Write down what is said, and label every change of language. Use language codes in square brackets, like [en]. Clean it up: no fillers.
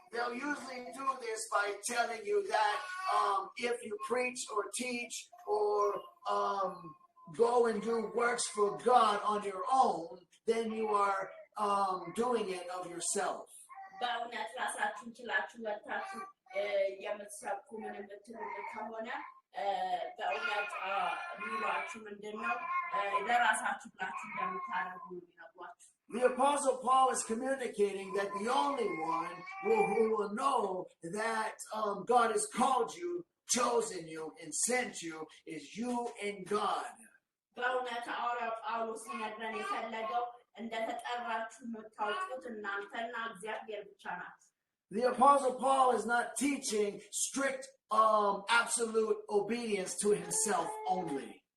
[en] They'll usually do this by telling you that if you preach or teach or go and do works for God on your own, then you are doing it of yourself. [am] በእውነት ራሳችሁን ችላችሁ ወጣችሁ የምትሰብኩ ምን የምትሉ ከሆነ በእውነት ሚሏችሁ ምንድነው ለራሳችሁ ብላችሁ እንደምታደርጉ ይነግሯችሁ [en] The Apostle Paul is communicating that the only one who will know that God has called you, chosen you, and sent you is you and God. [am] በእውነት ጳውሎስ ይነግረን የፈለገው እንደተጠራችሁ የምታውቁት እናንተና እግዚአብሔር ብቻ ናችሁ [en] The Apostle Paul is not teaching strict absolute obedience to himself only.